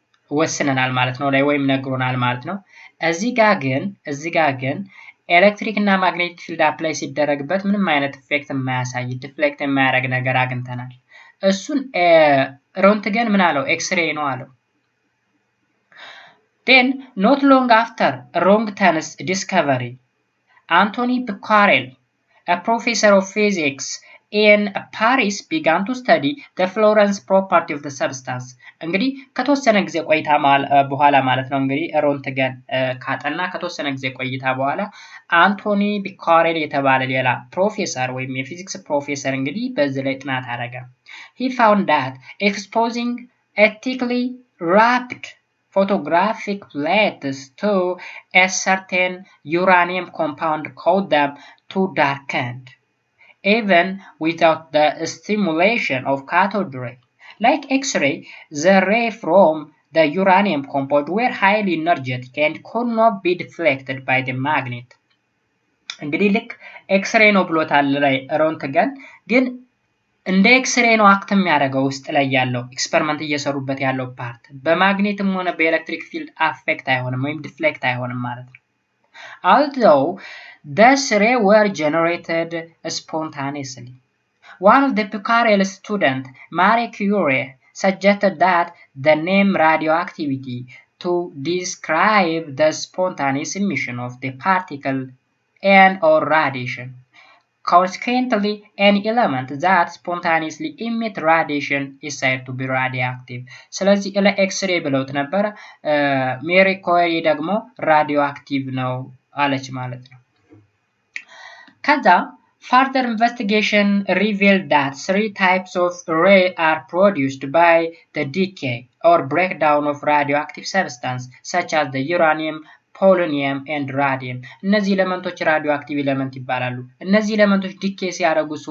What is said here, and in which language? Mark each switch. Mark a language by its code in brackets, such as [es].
[am] ወስነናል ማለት ነው ላይ ወይም ነግሮናል ማለት ነው። እዚህ ጋር ግን ኤሌክትሪክ እና ማግኔቲክ ፊልድ አፕላይ ሲደረግበት ምንም አይነት ኢፌክት የማያሳይ ዲፍሌክት የማያደርግ ነገር አግኝተናል። እሱን ሮንትገን ምን አለው? ኤክስሬይ ነው አለው። [en] Then not long after Röntgen's discovery, Anthony Becquerel, a professor of physics in Paris, began to study the fluorescence property of the substance. [am] እንግዲህ ከተወሰነ ጊዜ ቆይታ በኋላ ማለት ነው እንግዲህ ሮንትገን ካጠና ከተወሰነ ጊዜ ቆይታ በኋላ አንቶኒ ቢኳሬል የተባለ ሌላ ፕሮፌሰር ወይም የፊዚክስ ፕሮፌሰር እንግዲህ በዚህ ላይ ጥናት አደረገ። [en] He found that exposing a thickly wrapped photographic plates to a certain uranium compound caused them to darken, even without the stimulation of cathode ray. Like X-ray, the rays from the uranium compound were highly energetic and could not be deflected by the magnet. [am] እንግዲህ ልክ ኤክስሬይ ነው ብሎታል ላይ ሮንትገን ግን እንደ ኤክስሬይ ነው አክት የሚያደርገው ውስጥ ላይ ያለው ኤክስፐሪመንት እየሰሩበት ያለው ፓርት በማግኔትም ሆነ በኤሌክትሪክ ፊልድ አፌክት አይሆንም ወይም ዲፍሌክት አይሆንም ማለት ነው። [en] Although these rays were generated spontaneously, one of the Becquerel students, Marie Curie, suggested that the name radioactivity to describe the spontaneous emission of the particle and or radiation. Consequently, any element that spontaneously emit radiation is said to be radioactive. [am] ስለዚህ ኤክስሬይ ብለውት ነበር። ሜሪ ኩሪ ደግሞ ራዲዮአክቲቭ ነው አለች ማለት ነው። ከዛ [en] further investigation revealed that 3 types of ray are produced by the decay or breakdown of radioactive substance such as the uranium, ፖሎኒየም and ራዲየም። [am] እነዚህ ኤሌመንቶች ራዲዮአክቲቭ ኤሌመንት ይባላሉ። እነዚህ ኤሌመንቶች ዲኬ ሲያደርጉ